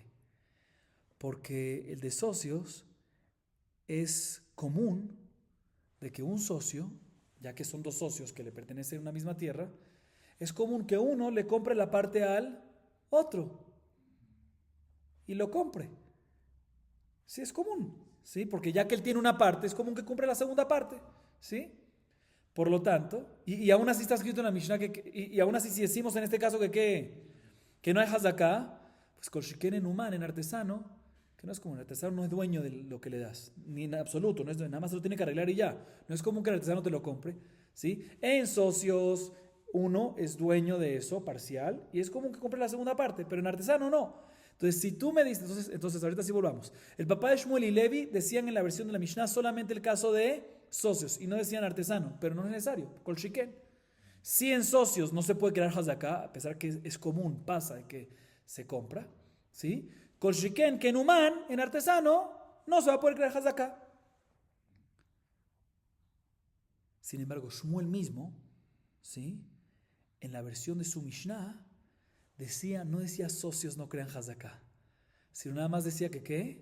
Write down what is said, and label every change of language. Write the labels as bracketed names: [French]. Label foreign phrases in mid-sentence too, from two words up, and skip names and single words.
[Spanish] Porque el de socios es común de que un socio, ya que son 2 socios que le pertenecen a una misma tierra, es común que uno le compre la parte al otro y lo compre. Sí, es común, ¿sí? Porque ya que él tiene una parte, es común que compre la segunda parte, ¿sí? Por lo tanto, y aún así está escrito en la Mishnah, y aún así si decimos en este caso que no hay hazaká, pues [Hebrew] כל שכן [Spanish] en humán, en artesano, que no es como el artesano no es dueño de lo que le das, ni en absoluto, no es dueño, nada más se lo tiene que arreglar y ya. No es común que el artesano te lo compre, ¿sí? En socios, uno es dueño de eso, parcial, y es común que compre la segunda parte, pero en artesano no. Entonces, si tú me dices, entonces ahorita sí volvamos. El papá de Shmuel y Levi decían en la versión de la Mishnah solamente el caso de socios y no decían artesano, pero no es necesario, [Hebrew] כל שכן. [Spanish] Si en socios no se puede crear hazaká, a pesar que es común, pasa de que se compra, ¿sí? [Hebrew] כל שכן, [Spanish] que en humán, en artesano, no se va a poder crear hazaká. Sin embargo, Shmuel mismo, ¿sí? En la versión de su Mishnah, no decía socios no crean hazaká, sino nada más decía que ¿qué?